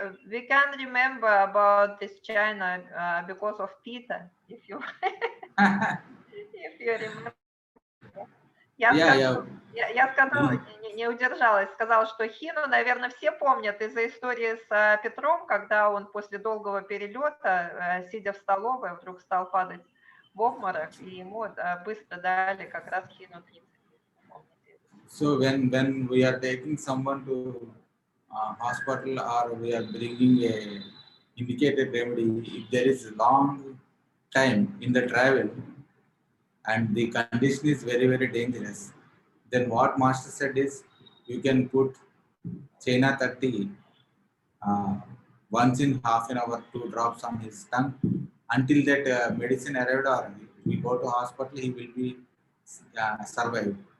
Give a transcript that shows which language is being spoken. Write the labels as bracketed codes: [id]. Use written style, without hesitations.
[en] we can remember about this China because of Peter, if you remember. [ru] Я сказала, не удержалась, сказала, что хину, наверное, все помнят из-за истории с Петром, когда он после долгого перелета, сидя в столовой, вдруг стал падать в обморок, и ему быстро дали как раз хину 30. [en] So when we are taking someone to hospital or we are bringing a indicated remedy, if there is a long time in the travel and the condition is very, very dangerous, then what master said is you can put China 30 once in half an hour, 2 drops on his tongue until that medicine arrived or we go to hospital, he will be survived.